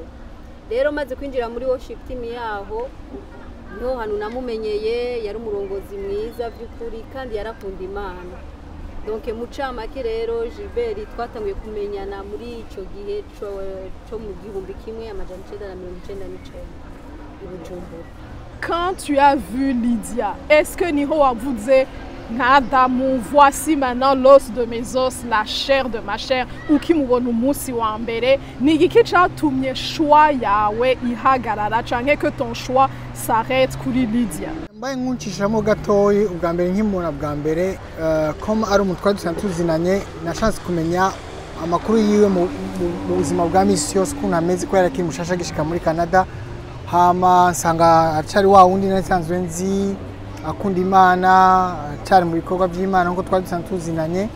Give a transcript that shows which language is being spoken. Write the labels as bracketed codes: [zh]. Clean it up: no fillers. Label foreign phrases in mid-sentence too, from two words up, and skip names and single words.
[rn] Rero maze kwinjira muri [en] worship team [rn] yaho niho hanu namumenyeye. Yari umurongozi mwiza by'ukuri kandi yarakunda Imana. Donc mucamake rero Gilbert twatanguye kumenyana muri ico gihe cyo mu 1999 i Bujumbura. [fr] Quand tu as vu Lydia, est-ce que [rn] niho wavuze nka Adamu, [fr] voici maintenant l'os de mes os, la chair de ma chair, [rn] ukimubona umunsi wa mbere, ni igiki catumye choix yawe ihagarara canke [fr] que ton choix s'arrête [rn] kuri Lydia? Mbaye nkuncishamo gatoyi ubwa mbere nkimubona bwa mbere comme ari umutwe dusanzwe tuzinanye na chance kumenya amakuru yiwe mu buzima bwa misi yose ukuntu ameze ko yarakiri mushasha gishika muri Canada, hama nsanga acari wa wundi nasanzwe nzi akunda Imana, acari mu bikorwa by'Imana nko twari dusanzwe tuzinanye.